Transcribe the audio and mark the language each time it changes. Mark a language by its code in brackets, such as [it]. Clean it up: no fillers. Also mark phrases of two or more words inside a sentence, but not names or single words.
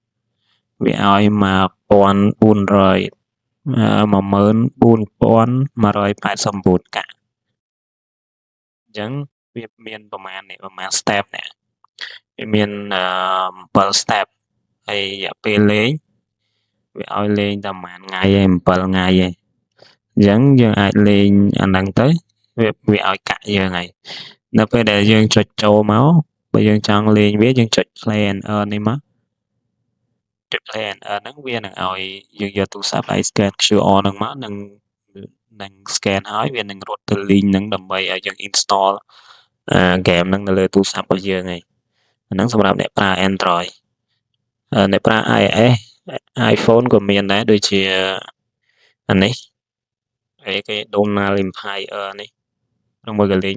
[km] 14189 កាក់អញ្ចឹងវាមានប្រមាណ step នេះវាមាន7 step ហើយរយៈពេលលេងវាឲ្យលេងតែប្រហែលថ្ងៃឯង7ថ្ងៃឯងអញ្ចឹងយើងអាចលេងអាហ្នឹងទៅវាឲ្យកាក់យើងហើយនៅពេល ដែលយើងចុចចូលមកបើយើងចង់លេងវាយើងចុច [en] play and earn [km] នេះមកចុច [en] play and earn [km] ហ្នឹងវានឹងឲ្យយើងយកទូរស័ព្ទហើយ [en] scan QR [km] ហ្នឹងមក នឹង scan ហើយវានឹងរត់ទៅ link ហ្នឹងដើម្បីឲ្យយើង install ហ្គេមហ្នឹងនៅលើទូរស័ព្ទរបស់យើងហើយអាហ្នឹងសម្រាប់អ្នកប្រើ Android អ្នកប្រើ iOS iPhone ក៏មានដែរដូចជាអានេះគេ Donald Empire នេះឬមួយក៏លេង